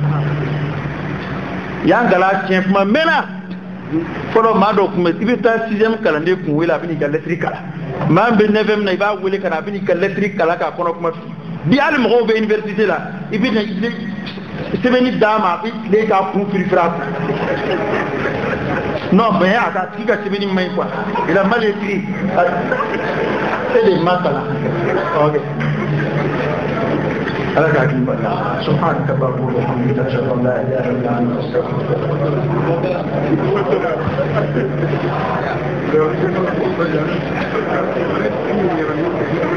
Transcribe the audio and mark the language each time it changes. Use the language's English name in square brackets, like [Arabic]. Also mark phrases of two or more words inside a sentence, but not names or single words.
[Bambara] yan kalan tiɲɛ kuma mɛnna fɔlɔ maa dɔ tun bɛ i bɛ taa 6e kalanden kun wele a bɛ n'i ka lettre kalan maa min bɛ 9e na i b'a wele ka na a bɛ n'i ka lettre kalan k'a kɔnɔ kuma f'i bi hali mɔgɔw bɛ université la i bɛ sɛbɛnni d'a ma a bɛ tile k'a kun firifiri a kun [French] non mais [Bambara] a ka tigi ka sɛbɛnni man ɲi [Arabic] quoi [French] il a mal écrit c'est des [Arabic] masala ok [Bambara] ala k'a k'i ba [Arabic] سبحانك اللهم وبحمدك أشهد أن لا إله إلا أنت أستغفرك